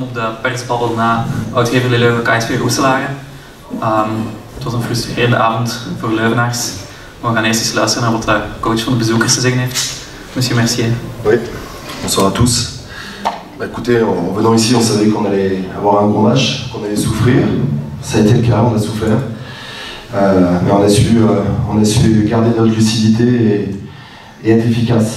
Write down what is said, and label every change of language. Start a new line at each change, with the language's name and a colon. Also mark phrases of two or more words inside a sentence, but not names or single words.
Dutch: persbabbel na oud-Heverlee Leuven KSV Roeselare. Het was een frustrerende avond voor Leuvenaars. We gaan eerst eens luisteren naar wat de coach van de bezoekers te zeggen heeft.
French: Monsieur Mercier. Oui, bonsoir à tous. Bah, écoutez, en venant ici, on savait qu'on allait avoir un gros match, qu'on allait souffrir. Ça a été le cas, on a souffert. Mais on a su garder notre lucidité et être efficace.